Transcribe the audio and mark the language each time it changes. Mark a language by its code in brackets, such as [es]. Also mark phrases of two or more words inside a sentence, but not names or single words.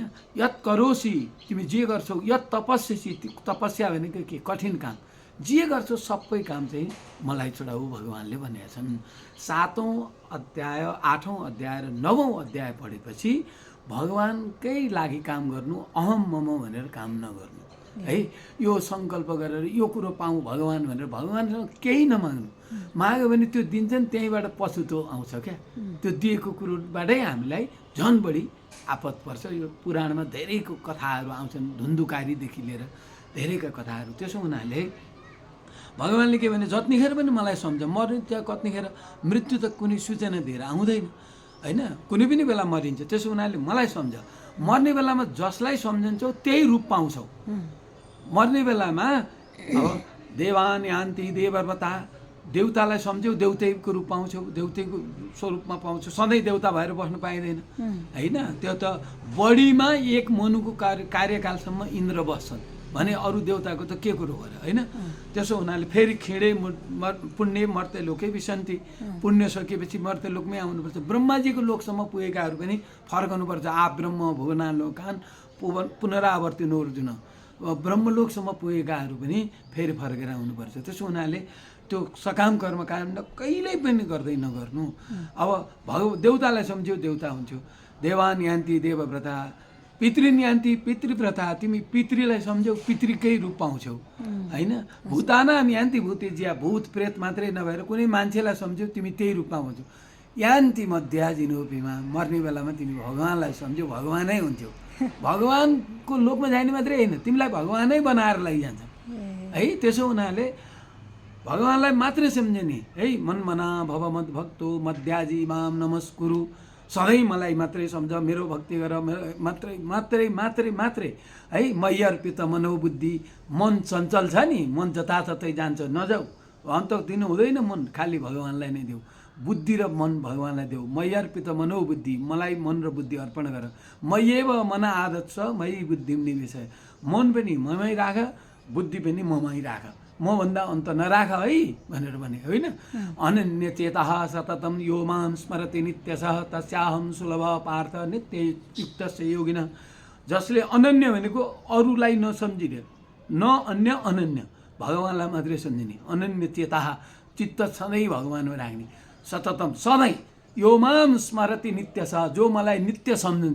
[sa] यत् करोसी, [ne] तिमी जे गर्छौ, [sa] यत् तपस्यसी, [ne] तपस्या भनेको के, कठिन काम, जे गर्छौ सबै काम चाहिँ मलाई चढाऊ भगवान्ले भनेका छन्। 7औं अध्याय 8औं अध्याय र 9औं अध्याय पढेपछि भगवान्कै लागि काम गर्नु, [sa] अहम मम [ne] भनेर काम नगर्नु है। यो सङ्कल्प गरेर यो कुरो पाऊँ भगवान् भनेर भगवान्सँग केही नमाग्नु। माग्यो भने त्यो दिन्छन्, त्यहीँबाट पछुतो आउँछ क्या। त्यो दिएको कुरोबाटै हामीलाई झन् बढी आपत पर्छ। यो पुराणमा धेरैको कथाहरू आउँछन्, धुन्धुकारीदेखि लिएर धेरैका कथाहरू। त्यसो हुनाले भगवान्ले के भने, जतिखेर पनि मलाई सम्झ, मर्ने त्यहाँ कतिखेर मृत्यु त कुनै सूचना दिएर आउँदैन होइन, कुनै पनि बेला मरिन्छ। त्यसो हुनाले मलाई सम्झ, मर्ने बेलामा जसलाई सम्झन्छौ त्यही रूप पाउँछौ। मर्ने बेलामा अब [sa] देवान यान्ति देवव्रता, [ne] देवतालाई सम्झ्यौ देउतैको रूप पाउँछौ, देउतैको स्वरूपमा पाउँछौ। सधैँ देउता भएर बस्नु पाइँदैन होइन। त्यो त बढीमा एक मनुको कार्यकालसम्म इन्द्र बस्छन् भने अरू देवताको त के कुरो भयो होइन। त्यसो हुनाले फेरि [sa] खिँडे पुण्य मर्ते लोकै विसन्ति, [ne] पुण्य सकेपछि मर्ते लोकमै आउनुपर्छ। ब्रह्माजीको लोकसम्म पुगेकाहरू पनि फर्कनुपर्छ। [sa] आ ब्रह्म भुवना लोकान पुनरावर्तिनो अर्जुन, [ne] ब्रह्मलोकसम्म पुगेकाहरू पनि फेरि फर्केर आउनुपर्छ। त्यसो हुनाले त्यो सकाम कर्म काण्ड कहिल्यै पनि गर्दै नगर्नु। अब देवतालाई सम्झ्यौ देवता हुन्थ्यो। [sa] देवान यान्ति देवव्रता, पितृन यान्ति पितृव्रता, [ne] तिमी पितृलाई सम्झ्यौ पितृकै रूप पाउँछौ होइन। [sa] भूतानाम यान्ति भूतेज्या, [ne] भूत प्रेत मात्रै नभएर कुनै मान्छेलाई सम्झ्यौ तिमी त्यही रूपमा हुन्छौ। [sa] यान्ति मध्याजिनोपीमा, [ne] मर्ने बेलामा तिमी भगवान्लाई सम्झ्यौ भगवानै हुन्थ्यौ। भगवान्को लोकमा जाने मात्रै होइन, तिमीलाई भगवानै बनाएर लैजान्छ है। त्यसो हुनाले भगवान्लाई मात्रै सम्झने है। [sa] मन मना भव मद भक्तो मध्याजी माम नमस्कुरु, [ne] सधैँ मलाई मात्रै सम्झ, मेरो भक्ति गर, मात्रै मात्रै मात्रै मात्रै है। [sa] मयि अर्पित मनोबुद्धि, [ne] मन चञ्चल छ नि, मन जताततै जान्छ, नजाऊ, अन्त दिनु हुँदैन। मन खालि भगवान्लाई नै देऊ, बुद्धि र मन भगवान्लाई देऊ। [sa] मयि अर्पित मनोबुद्धि, [ne] मलाई मन र बुद्धि अर्पण गर। [sa] मय्येव मन आदत छ मयि बुद्धि निवेश, [ne] मन पनि ममै राख, बुद्धि पनि ममै राख, मभन्दा अन्त नराख है भनेर भने होइन। [sa] अनन्य चेतः सततम यो मां स्मरति नित्यशः तस्याहं सुलभ पार्थ नित्य युक्तस्य योगिनः। [ne] जसले अनन्य भनेको अरूलाई नसम्झिने, न अन्य अनन्य, भगवान्लाई मात्रै सम्झिने। [sa] अनन्य चेतः, [ne] चित्त सधैँ भगवान्मा राख्ने। [sa] सततम, सधैँ। यो मां स्मरति नित्यशः, [ne] जो मलाई नित्य सम्झन्छ,